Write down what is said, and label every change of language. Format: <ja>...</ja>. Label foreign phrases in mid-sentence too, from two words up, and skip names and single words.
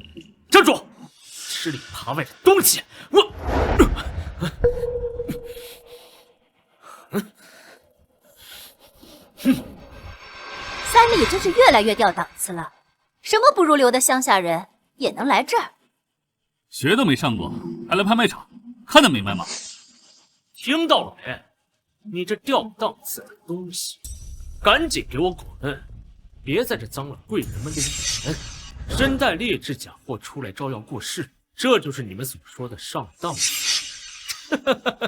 <zh>站住！吃裡扒外的東西！我。三立真是越來越掉檔次了，什麼不入流的鄉下人也能來這兒？學都沒上過，還來拍賣場，看得明白嗎？聽到了沒？你這掉檔次的東西，趕緊給我滾！別在這髒了貴人們的臉！身帶劣質假貨出來招搖過市，這就是你們所說的上當嗎？</zh>